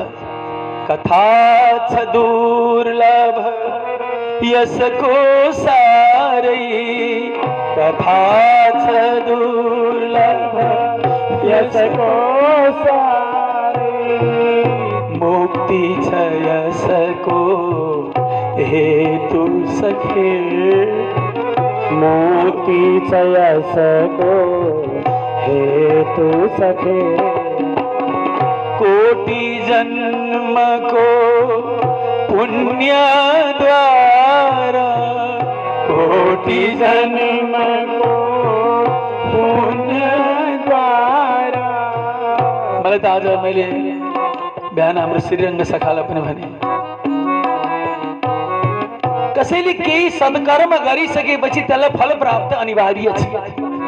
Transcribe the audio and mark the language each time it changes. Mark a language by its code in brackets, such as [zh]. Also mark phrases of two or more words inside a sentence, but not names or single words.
[ne] कथा छ दुर्लभ यसको सारै, कथा छ दुर्लभ यसको सारै, मुक्ति छ यसको हेतु सखे, मुक्ति छ यसको हेतु सखे। कोटि जन्मको पुण्य द्वारा, कोटि जन्मको पुण्य द्वारा। मलाई त आज मैले बिहान हाम्रो श्रीरङ्ग सखालाई पनि भने, कसैले केही सत्कर्म गरिसकेपछि त्यसलाई फल प्राप्त अनिवार्य छ।